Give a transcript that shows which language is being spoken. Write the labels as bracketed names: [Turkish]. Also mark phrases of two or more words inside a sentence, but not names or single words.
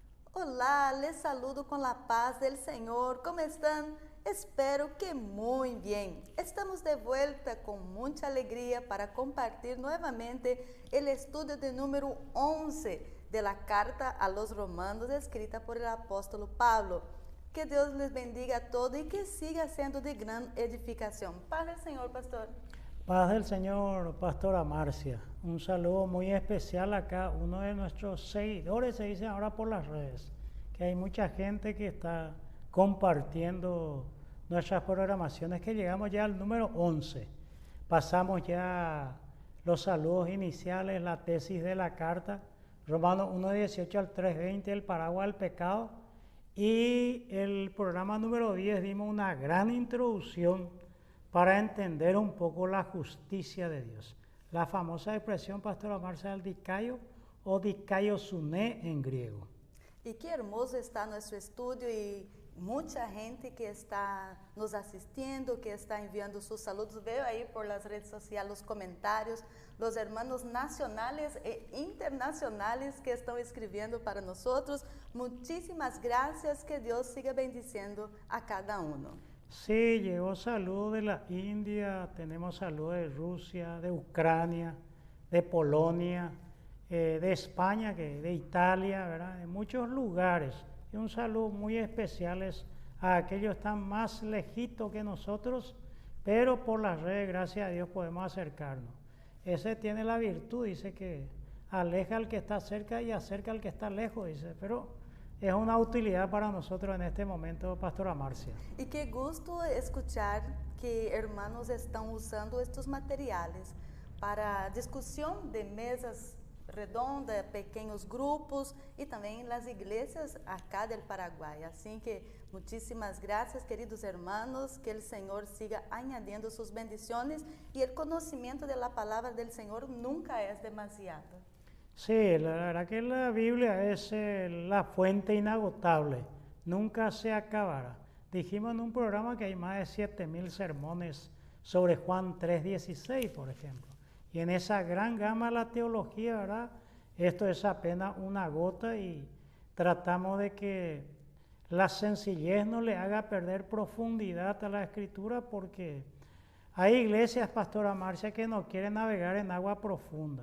[Portuguese] Olá, [Spanish] les saludo [Portuguese] com a paz del Senhor. Como estão? Espero que muito bem. Estamos de volta com muita alegria para compartilhar novamente o estudo de número 11 [Spanish] de la carta a los Romanos escrita por el apóstolo Pablo. [Portuguese] Que Deus [Spanish] les bendiga a todos [Portuguese] e que siga sendo de grande edificação. Paz del Senhor, pastor. [Spanish] Paz del Señor, Pastora Marcia. Un saludo muy especial acá, uno de nuestros seguidores, se dice ahora por las redes, que hay mucha gente que está compartiendo nuestras programaciones, que llegamos ya al número 11. Pasamos ya los saludos iniciales, la tesis de la carta, Romanos 1:18 al 3:20, el paraguas del pecado, y el programa número 10 dimos una gran introducción para entender un poco la justicia de Dios. La famosa expresión, Pastora Marcia, del dicaio o dikaiosune en griego. [Portuguese] E que hermoso está nosso estúdio e muita gente que está nos assistindo, que está enviando seus saludos. Veio aí [Spanish] por las redes [Portuguese] sociais os comentários, os hermanos nacionais e internacionais que estão escrevendo para nós. Muitíssimas graças, que Deus siga bendiciendo a cada um. [Spanish] Sí, llegó saludos de la India, tenemos saludos de Rusia, de Ucrania, de Polonia, de España, de Italia, ¿verdad? De muchos lugares. Y un saludo muy especial a aquellos que están más lejitos que nosotros, pero por las redes, gracias a Dios, podemos acercarnos. Ese tiene la virtud, dice que aleja al que está cerca y acerca al que está lejos, dice, pero es una utilidad para nosotros en este momento, Pastora Marcia. [Portuguese] E [Spanish] que gusto escuchar que hermanos [Portuguese] estão usando estes materiais para discussão de mesas redondas, pequenos grupos e também nas igrejas [Spanish] acá del [Portuguese] Paraguai. Assim que muitíssimas graças, queridos hermanos, que o Senhor siga añadiendo suas bendições e o conhecimento da palavra del Senhor nunca é demasiado. [Spanish] Sí, la verdad que la Biblia es la fuente inagotable, nunca se acabará. Dijimos en un programa que hay más de 7,000 sermones sobre Juan 3:16, por ejemplo. Y en esa gran gama de la teología, ¿verdad? Esto es apenas una gota y tratamos de que la sencillez no le haga perder profundidad a la Escritura, porque hay iglesias, Pastora Marcia, que no quieren navegar en agua profunda.